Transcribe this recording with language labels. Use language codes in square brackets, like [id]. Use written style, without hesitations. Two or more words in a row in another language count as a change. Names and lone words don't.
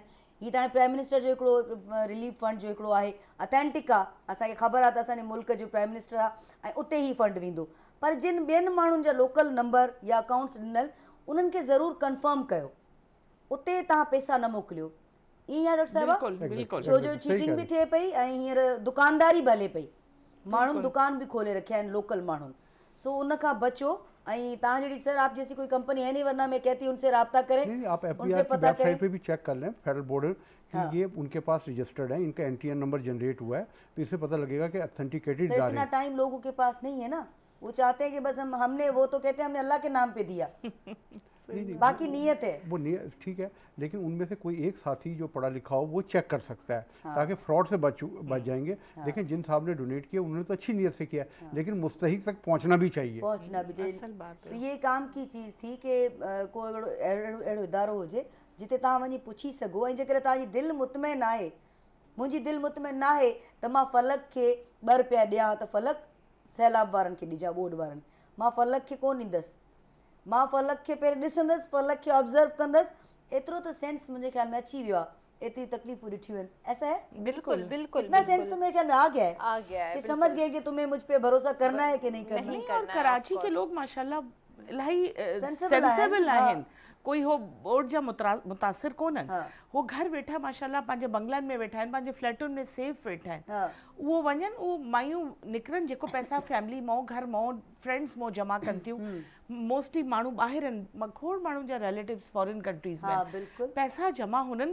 [sd] हीअ त हाणे [en] prime minister [sd] जो हिकिड़ो [en] relief fund [sd] जो हिकिड़ो आहे, अथेंटिक आहे, असांखे ख़बर आहे त असांजे मुल्क जो प्राइम मिनिस्टर आहे ऐं उते ई फंड वेंदो, पर जिन ॿियनि माण्हुनि जा [en] local number [sd] या अकाउंट्स ॾिनल उन्हनि खे ज़रूरु कंफर्म कयो, उते तव्हां पैसा न मोकिलियो। ईअं आहे डॉक्टर साहिबा, छो जो चीटिंग बि थिए पई ऐं हींअर दुकानदारी बि हले पई, माण्हुनि दुकान बि खोले रखिया आहिनि लोकल माण्हुनि, सो उन खां बचो। ऐं तव्हां जहिड़ी [ur] سر آپ جیسی کوئی کمپنی ہے نہیں ورنہ میں کہتی ہوں ان سے رابطہ کریں, نہیں آپ उनसे FBI की پتہ کریں. ویب سائٹ پہ بھی چیک کر لیں [en] federal board [ur] کہ یہ ان کے پاس رجسٹرڈ ہے، ان کا NTN نمبر جنریٹ ہوا ہے، تو اس سے پتہ لگے گا کہ آتھنٹیکیٹڈ جا رہے इतना हैं। ٹائم لوگوں کے پاس نہیں ہے نا، وہ چاہتے ہیں کہ بس ہم نے وہ تو کہتے ہیں ہم نے اللہ کے نام پہ دیا، باقی نیت ہے. وہ ٹھیک ہے، لیکن ان میں سے کوئی ایک ساتھی جو پڑھا لکھا ہو وہ چیک کر سکتا ہے، تاکہ فراڈ سے بچ جائیں گے. لیکن جن صاحب نے ڈونیٹ کیا انہوں نے تو اچھی نیت سے کیا، لیکن مستحق تک پہنچنا بھی چاہیے. تو یہ کام کی چیز تھی کہ [sd] कोई अहिड़ो इदारो हुजे जिते तव्हां वञी पुछी सघो, ऐं जेकर तव्हांजी दिलि मुतमइन आहे, मुंहिंजी दिलि मुतमइन न आहे त मां फलक खे ॿ रुपया ॾियां त फलक सैलाब वारनि खे ॾिजां, ॿोॾ वारनि, मां फलक खे कोन ॾींदसि, मां फलक खे पहिरीं ॾिसंदसि, फलक खे ऑब्ज़र्व कंदसि, एतिरो त सेंस मुंहिंजे ख्याल में अची वियो आहे, एतरी तकलीफ़ूं ॾिठियूं आहिनि। [ur] ایسا ہے بالکل بالکل اتنا سینس تو میرے خیال میں آ گیا ہے کہ سمجھ گئے کہ تمہیں مجھ پہ بھروسہ کرنا ہے کہ نہیں کرنا ہے. اور کراچی کے لوگ [sd] माशाल्लाह इलाही सेंसिबल आहिनि, कोई हो बोर्ड जा मुतासिर कोन्हनि, हो घर वेठा माशाल्लाह पंहिंजे बंगलनि में वेठा आहिनि, पंहिंजे फ्लैटुनि में सेफ वेठा आहिनि, उहो वञनि, उहो मायूं निकिरनि, जेको पैसा फैमिली मां घर मां फ्रेंड्स मां जमा कनि थियूं, मोस्टली माण्हू ॿाहिरि आहिनि, खोड़ माण्हुनि जा रिलेटिव्स [en] foreign countries [sd] में, पैसा जमा हुननि